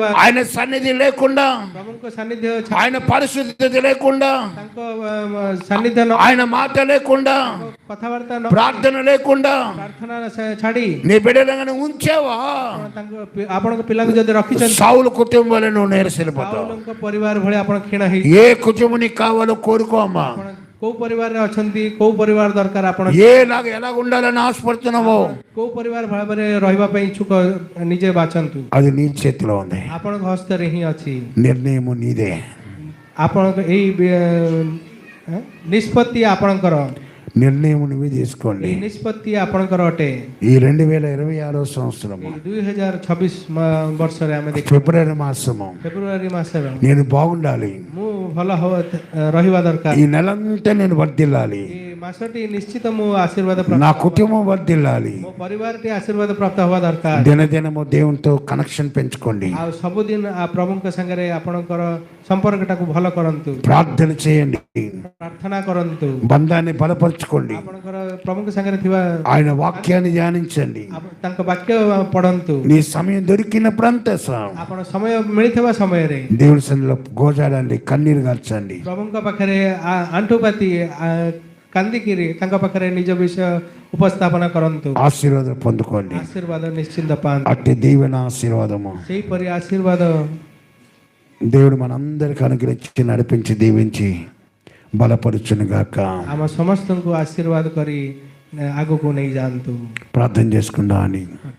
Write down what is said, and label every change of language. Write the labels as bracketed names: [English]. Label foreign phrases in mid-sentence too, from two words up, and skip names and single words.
[Telugu] ఆయన సన్నిధి లేకుండా [Odia] ପ୍ରଭୁଙ୍କ ସାନ୍ନିଧ୍ୟ, [Telugu] ఆయన పరిశుద్ధత లేకుండా [Odia] ତାଙ୍କ ସାନ୍ନିଧ୍ୟ, [Telugu] ఆయన మాట లేకుండా [Odia] କଥାବାର୍ତ୍ତା, [Telugu] ప్రార్థన లేకుండా [Odia] ପ୍ରାର୍ଥନା ଛାଡି [Telugu] నీ బిడ్డలను ఉంచావా? [Odia] ଆପଣଙ୍କ ପିଲାଙ୍କୁ ଯଦି ରଖିଛନ୍ତି, [Telugu] సౌలు కుటుంబాలను నువ్వు నేరసిల్లిపోతావు. [Odia] ସାଉଲଙ୍କ ପରିବାର ଭଳି ଆପଣ କ୍ଷୀଣ ହେଇ, [Telugu] ఏ కుటుంబం నీకు కావాలో కోరుకో అమ్మా. [Odia] ଆପଣ କୋଉ ପରିବାରରେ ଅଛନ୍ତି, କୋଉ ପରିବାର ଦରକାର, ଆପଣ [Telugu] ఎలా ఉండాలని ఆశపడుతున్నావో [Odia] କୋଉ ପରିବାର ଭାବରେ ରହିବା ପାଇଁ ଇଚ୍ଛୁକ ନିଜେ ବାଛନ୍ତୁ. [Telugu] అది నీ చేతిలో ఉంది. [Odia] ଆପଣଙ୍କ ହସ୍ତରେ ହିଁ ଅଛି. [Telugu] నిర్ణయం నీదే. [Odia] ଆପଣଙ୍କ ଏଇ ନିଷ୍ପତ୍ତି ଆପଣଙ୍କର, [Telugu] నిర్ణయం నువ్వే తీసుకోండి. [Odia] ଏଇ ନିଷ୍ପତ୍ତି ଆପଣଙ୍କର ଅଟେ. [Telugu] ఈ 2026 సంవత్సరము [Odia] 2026 ବର୍ଷରେ ଆମେ ଦେଖ, [Telugu] ఫిబ్రవరి మాసము [Odia] ଫେବୃଆରୀ ମାସରେ [Telugu] నేను బాగుండాలి. [Odia] ମୁଁ ଭଲ ରହିବା ଦରକାର. [Telugu] ఈ నెలంతా నేను వర్ధిల్లాలి. [Odia] ଏ ମାସଟି ନିଶ୍ଚିତ ମୁଁ ଆଶୀର୍ବାଦ ପ୍ରାପ୍ତ, [Telugu] నా కుటుంబం వర్ధిల్లాలి. [Odia] ମୋ ପରିବାରଟି ଆଶୀର୍ବାଦ ପ୍ରାପ୍ତ ହେବା ଦରକାର. [Telugu] దినదినము దేవునితో కనెక్షన్ పెంచుకోండి. [Odia] ଆଉ ସବୁଦିନ ପ୍ରଭୁଙ୍କ ସାଙ୍ଗରେ ଆପଣଙ୍କର ସମ୍ପର୍କଟାକୁ ଭଲ କରନ୍ତୁ, [Telugu] ప్రార్థన చేయండి. [Odia] ପ୍ରାର୍ଥନା କରନ୍ତୁ, [Telugu] బంధాన్ని బలపరచుకోండి. [Odia] ଆପଣଙ୍କର ପ୍ରଭୁଙ୍କ ସାଙ୍ଗରେ ଥିବା [Telugu] ఆయన వాక్యాన్ని ధ్యానించండి. [Odia] ତାଙ୍କ ବାକ୍ୟ ପଢନ୍ତୁ. [Telugu] నీ సమయం దొరికినప్పుడంతా [Odia] ଆପଣ ସମୟ ମିଳିଥିବା ସମୟରେ [Telugu] దేవుని సన్నిధిలో గోజాడండి, కన్నీరు గార్చండి. [Odia] ପ୍ରଭୁଙ୍କ ପାଖରେ ଆଣ୍ଠୁପାତି କାନ୍ଦିକିରି ତାଙ୍କ ପାଖରେ ନିଜ ବିଷୟ ଉପସ୍ଥାପନ କରନ୍ତୁ. [Telugu] ఆశీర్వాదం పొందుకోండి. [Odia] ଆଶୀର୍ବାଦ ନିଶ୍ଚିନ୍ତ ପାଆନ୍ତୁ. [Telugu] అట్టి దీవెన ఆశీర్వాదము [Odia] ସେହିପରି ଆଶୀର୍ବାଦ [Telugu] దేవుడు మనందరికి అనుగ్రహించి నడిపించి దీవించి బలపరుచును గాక. [Odia] ଆମ ସମସ୍ତଙ୍କୁ ଆଶୀର୍ବାଦ କରି ଆଗକୁ ନେଇ ଯାଆନ୍ତୁ. [Telugu] ప్రార్థన చేసుకుందాం అని